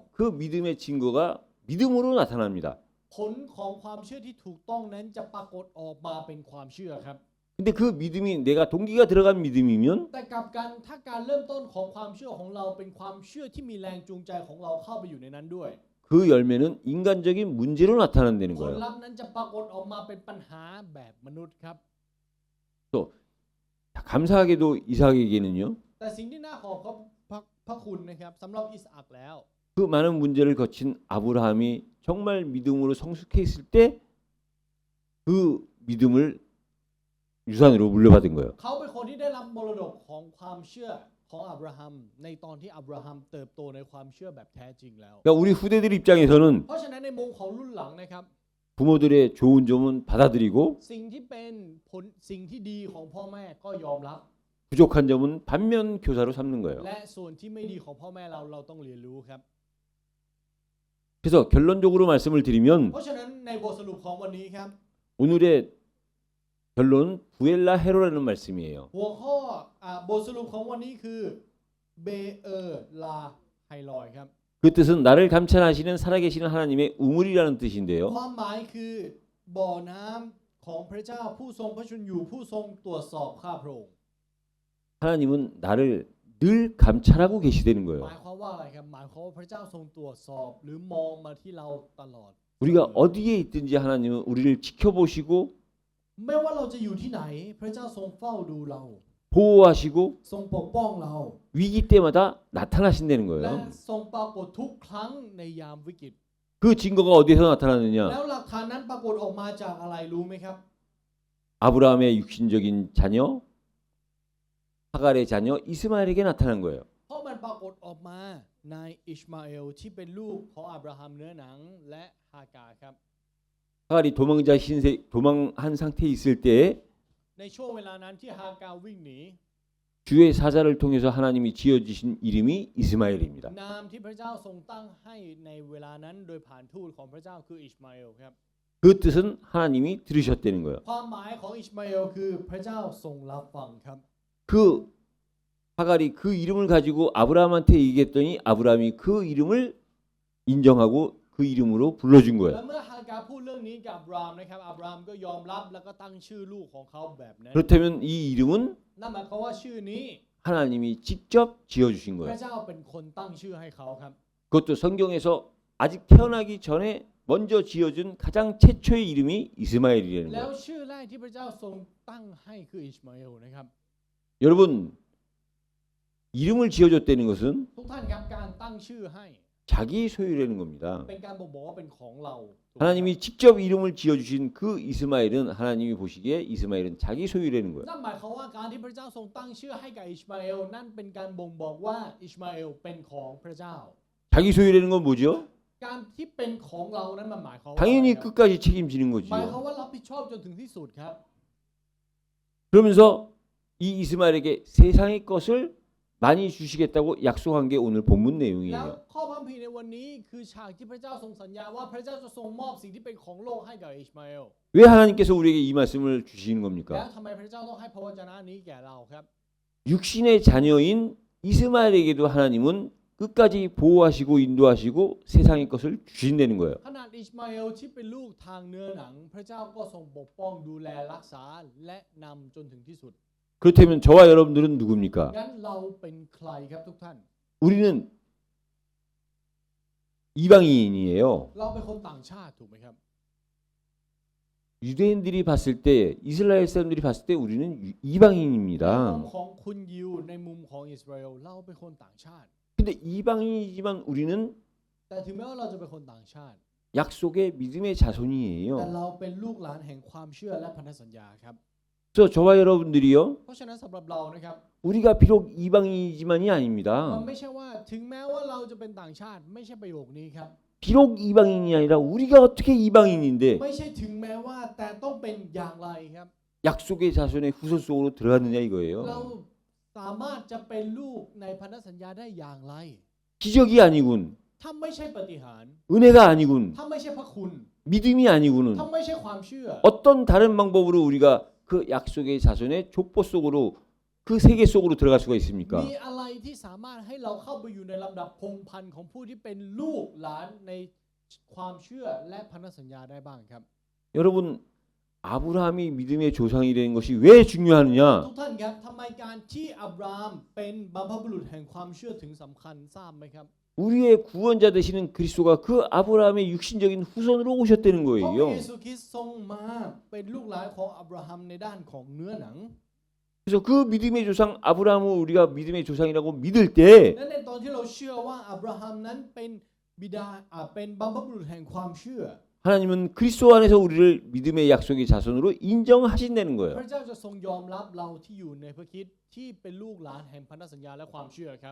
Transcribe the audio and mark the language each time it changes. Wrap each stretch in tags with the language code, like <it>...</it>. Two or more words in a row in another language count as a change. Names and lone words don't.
<ko>그 믿음의 증거가 믿음으로 나타납니다.</ko> <th>ผลของความเชื่อที่ถูกต้องนั้นจะปรากฏออกมาเป็นความเชื่อครับ</th> <ko>근데 그 믿음이 내가 동기가 들어간 믿음이면</ko> <th>แต่กลับกันถ้าการเริ่มต้นของความเชื่อของเราเป็นความเชื่อที่มีแรงจูงใจของเราเข้าไปอยู่ในนั้นด้วย</th> <ko>그 열매는 인간적인 문제로 나타난다는</ko> <th>ผล</th> <ko>거예요.</ko> <th>ลัพธ์นั้นจะปรากฏออกมาเป็นปัญหาแบบมนุษย์ครับ</th> <ko>감사하게도 이삭에게는요.</ko> <th>แต่สิ่งที่น่าขอบพระคุณนะครับสำหรับอิสอัคแล้ว</th> <ko>그 많은 문제를 거친 아브라함이 정말 믿음으로 성숙해 있을 때 그 믿음을 유산으로 물려받은 거예요.</ko> <th>เขาเป็นคนที่ได้รับมรดกของความเชื่อของอับราฮัมในตอนที่อับราฮัมเติบโตในความเชื่อแบบแท้จริงแล้ว</th> <ko>그러니까 우리 후대들 입장에서는</ko> <th>เพราะฉะนั้นในมุมของรุ่นหลังนะครับ</th> <ko>부모들의 좋은 점은 받아들이고</ko> <th>สิ่งที่เป็นผลสิ่งที่ดีของพ่อแม่ก็ยอมรับ</th> <ko>부족한 점은 반면 교사로 삼는 거예요.</ko> <th>และส่วนที่ไม่ดีของพ่อแม่เราต้องเรียนรู้ครับ</th> <ko>그래서 결론적으로 말씀을 드리면</ko> <th>เพราะฉะนั้นในบทสรุปของวันนี้ครับ</th> <ko>오늘의 결론은 부엘라 헤로라는 말씀이에요.</ko> <th>หัวข้อบทสรุปของวันนี้คือเบเออลาไฮลอยครับ</th> <ko>그 뜻은 나를 감찰하시는 살아계시는 하나님의 우물이라는 뜻인데요.</ko> <th>ความหมายคือบ่อน้ำของพระเจ้าผู้ทรงพระชนอยู่ผู้ทรงตรวจสอบข้าพระองค์</th> <ko>하나님은 나를 늘 감찰하고 계시다는</ko> <th>ห</th> <ko>거예요.</ko> <th>มายความว่าอะไรครับหมายความว่าพระเจ้าทรงตรวจสอบหรือมองมาที่เราตลอด</th> <ko>우리가 어디에 있든지 하나님은 우리를 지켜보시고</ko> <th>ไม่ว่าเราจะอยู่ที่ไหนพระเจ้าทรงเฝ้าดูเรา</th> <ko>보호하시고</ko> <th>ทรงปกป้องเรา</th> <ko>위기 때마다 나타나신다는</ko> <th>และ</th> <ko>거예요.</ko> <th>ทรงปรากฏทุกครั้งในยามวิกฤต</th> <ko>그 증거가 어디에서 나타나느냐?</ko> <th>แล้วหลักฐานนั้นปรากฏออกมาจากอะไรรู้ไหมครับ</th> <ko>아브라함의 육신적인 자녀, 하갈의 자녀 이스마엘에게 나타난 거예요.</ko> <th>เพราะมันปรากฏออกมาในอิชมาเอลที่เป็นลูกของอับราฮัมเนื้อหนังและฮากาครับ</th> <ko>하갈이 도망한 상태에 있을 때</ko> <th>ในช่วงเวลานั้นที่ฮากาวิ่งหนี</th> <ko>주의 사자를 통해서 하나님이 지어주신 이름이 이스마엘입니다.</ko> <th>นามที่พระเจ้าทรงตั้งให้ในเวลานั้นโดยผ่านทูตของพระเจ้าคืออิชมาเอลครับ</th> <ko>그 뜻은 하나님이 들으셨다는 거예요.</ko> <th>ความหมายของอิชมาเอลคือพระเจ้าทรงรับฟังครับ</th> <ko>그 하갈이 그 이름을 가지고 아브라함한테 얘기했더니 아브라함이 그 이름을 인정하고 그 이름으로 불러준</ko> <th>และ</th> <ko>거예요.</ko> <th>เมื่อฮากาพูดเรื่องนี้กับอับรามนะครับอับรามก็ยอมรับแล้วก็ตั้งชื่อลูกของเขาแบบนั้น</th> <ko>그렇다면 이 이름은</ko> <th>นั่นหมายความว่าชื่อนี้</th> <ko>하나님이 직접 지어주신</ko> <th>พระ</th> <ko>거예요.</ko> <th>เจ้าเป็นคนตั้งชื่อให้เขาครับ</th> <ko>그것도 성경에서 아직 태어나기 전에 먼저 지어준 가장 최초의 이름이 이스마엘이라는</ko> <th>แล้ว</th> <ko>거예요.</ko> <th>ชื่อแรกที่พระเจ้าทรงตั้งให้คืออิชมาเอลนะครับ</th> <ko>여러분 이름을 지어줬다는 것은</ko> <th>ทุกท่านครับการตั้งชื่อให้</th> <ko>자기 소유라는 겁니다.</ko> <th>เป็นการบอกว่าเป็นของเราถูกไหม</th> <ko>하나님이 직접 이름을 지어주신 그 이스마엘은 하나님이 보시기에 이스마엘은 자기 소유라는 거예요.</ko> <th>นั่นหมายความว่าการที่พระเจ้าทรงตั้งชื่อให้กับอิชมาเอลนั่นเป็นการบ่งบอกว่าอิชมาเอลเป็นของพระเจ้า</th> <ko>자기 소유라는 건 뭐죠?</ko> <th>การที่เป็นของเรานั้นมันหมายความว่า</th> <ko>당연히</ko> <th>อะไรครับ</th> <ko>끝까지 책임지는</ko> <th>หมาย</th> <ko>거지요.</ko> <th>ความว่ารับผิดชอบจนถึงที่สุดครับ</th> <ko>그러면서 이 이스마엘에게 세상의 것을 많이 주시겠다고 약속한 게 오늘 본문</ko> <th>แล้ว</th> <ko>내용이에요.</ko> <th>ข้อพระคัมภีร์ในวันนี้คือฉากที่พระเจ้าทรงสัญญาว่าพระเจ้าจะทรงมอบสิ่งที่เป็นของโลกให้กับอิชมาเอล</th> <ko>왜 하나님께서 우리에게 이 말씀을 주시는</ko> <th>แล้ว</th> <ko>겁니까?</ko> <th>ทำไมพระเจ้าต้องให้พระวจนะนี้แก่เราครับ</th> <ko>육신의 자녀인 이스마엘에게도 하나님은 끝까지 보호하시고 인도하시고 세상의 것을 주신다는 거예요.</ko> <th>ขนาดอิชมาเอลที่เป็นลูกทางเนื้อหนัง พระเจ้าก็ทรงปกป้องดูแลรักษาและนำจนถึงที่สุด</th> <ko>그렇다면 저와 여러분들은 누굽니까?</ko> <th>งั้นเราเป็นใครครับทุกท่าน</th> <ko>우리는 이방인이에요.</ko> <th>เราเป็นคนต่างชาติถูกไหมครับ</th> <ko>유대인들이 봤을 때 이스라엘 사람들이 봤을 때 우리는</ko> <th>ในมุม</th> <ko>이방인입니다.</ko> <th>ของคุณยิวในมุมของอิสราเอลเราเป็นคนต่างชาติ</th> <ko>근데 이방인이지만 우리는</ko> <th>แต่ถึงแม้ว่าเราจะเป็นคนต่างชาติ</th> <ko>약속의 믿음의</ko> <th>แต่</th> <ko>자손이에요.</ko> <th>เราเป็นลูกหลานแห่งความเชื่อและพันธสัญญาครับ</th> <ko>그래서 저와 여러분들이요.</ko> <th>เพราะฉะนั้นสำหรับเรานะครับ</th> <ko>우리가 비록 이방인이지만이</ko> <th>มัน</th> <ko>아닙니다.</ko> <th>ไม่ใช่ว่าถึงแม้ว่าเราจะเป็นต่างชาติ ไม่ใช่ประโยคนี้ครับ</th> <ko>비록 이방인이 아니라 우리가 어떻게 이방인인데</ko> <th>ไม่ใช่ถึงแม้ว่าแต่ต้องเป็นอย่างไรครับ</th> <ko>약속의 자손의 후손 속으로 들어갔느냐</ko> <th>เรา</th> <ko>이거예요.</ko> <th>สามารถจะเป็นลูกในพันธสัญญาได้อย่างไร</th> <ko>기적이 아니군.</ko> <th>ถ้าไม่ใช่ปาฏิหาริย์</th> <ko>은혜가 아니군.</ko> <th>ถ้าไม่ใช่พระคุณ</th> <ko>믿음이 아니고는</ko> <th>ถ้าไม่ใช่ความเชื่อ</th> <ko>어떤 다른 방법으로 우리가 그 약속의 자손의 족보 속으로 그 세계 속으로 들어갈 수가 있습니까?</ko> <th>มีอะไรที่สามารถให้เราเข้าไปอยู่ในลำดับพงศ์พันธุ์ของผู้ที่เป็นลูกหลานในความเชื่อและพันธสัญญาได้บ้างครับ</th> <ko>여러분 아브라함이 믿음의 조상이 되는 것이 왜 중요하느냐?</ko> <th>ทุกท่านครับทำไมการที่อับรามเป็นบัพบุรุษแห่งความเชื่อถึงสำคัญทราบไหมครับ</th> <ko>우리의 구원자 되시는 그리스도가 그 아브라함의 육신적인 후손으로 오셨다는</ko> <th>เพราะพระ</th> <ko>거예요.</ko> <th>เยซูคริสต์ทรงมาเป็นลูกหลานของอับราฮัมในด้านของเนื้อหนัง</th> <ko>그래서 그 믿음의 조상 아브라함을 우리가 믿음의 조상이라고 믿을 때</ko> <th>และในตอนที่เราเชื่อว่าอับราฮัมนั้นเป็นบิดาเป็นบัพบุรุษแห่งความเชื่อ</th> <ko>하나님은 그리스도 안에서 우리를 믿음의 약속의 자손으로 인정하신다는</ko> <th>พ</th> <ko>거예요.</ko> <th>ระเจ้าจะทรงยอมรับเราที่อยู่ในพระคริสต์ที่เป็นลูกหลานแห่งพันธสัญญาและความเชื่อครับ</th>